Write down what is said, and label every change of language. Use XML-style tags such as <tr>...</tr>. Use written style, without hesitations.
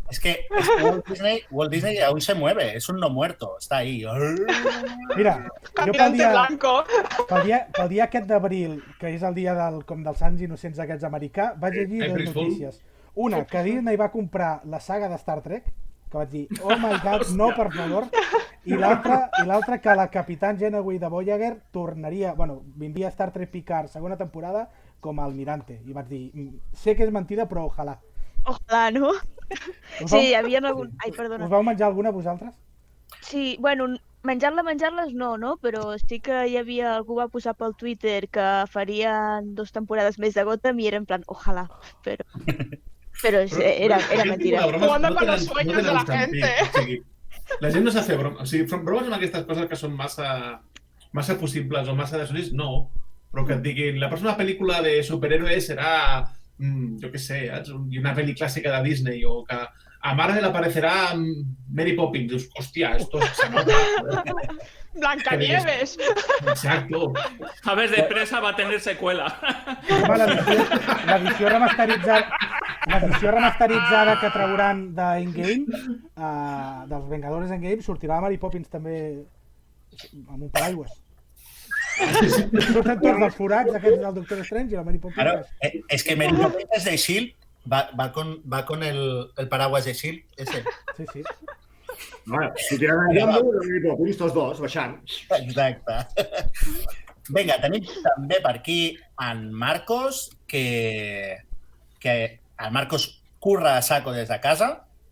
<es>Es que Walt Disney aún se mueve, es un no muerto, está ahí.</es> <ca>Mira, jo</ca> <es>Caminante blanco.</es> <ca>pel dia aquest d'abril, que és el dia dels Sants Innocents aquests americà, vaig llegir dues notícies. Una, que Disney va comprar la saga de Star Trek, que vaig dir,</ca> <en>oh my god,</en> <ca>no, per favor. I l'altra, que la Capitán Janeway de Voyager vindria a Star Trek Picard segona temporada com a almirante. I vaig dir, sé que és mentida, però ojalà. Ojalà, no? Sí, hi havia algun... Ai, perdona. Us vau menjar alguna vosaltres? Sí, bueno, menjar-les no, però sí que hi havia... Algú va posar pel Twitter que farien 2 temporades més de Gotham i era en plan, ojalà, però era mentira.</ca> <es>Jugando con los sueños de la gente.</es> <ca>La gent no s'ha broma. O sigui, bromes amb aquestes coses que són massa possibles o massa desolits, no. Però que et diguin, la pròxima pel·lícula de superhéroes serà, jo què sé, una pel·li clàssica de Disney, o que a Marvel aparecerà Mary Poppins. Dius, hòstia,</ca> <es>esto se nota.</es> <ca>Blancanieves.</ca> <es>Exacto. Aves de presa va a tener secuela.</es> <ca>L'edició remasteritzada que trauran d'Endgame, dels Vengadores Endgame, sortirà la Mary Poppins també amb un paraigües. Surten tots dels forats aquests del Doctor Strange i la Mary Poppins.</ca> <es>Claro, es que Mary Poppins es de S.H.I.E.L.D., va con el paraguas de S.H.I.E.L.D. ese. Sí.</es> <ca>Bueno, sortiran en Jambo i Mary Poppins, tots dos, baixant. Exacte. Vinga, tenim també per aquí en Marcos, que el Marcos curra a saco des de casa.</ca>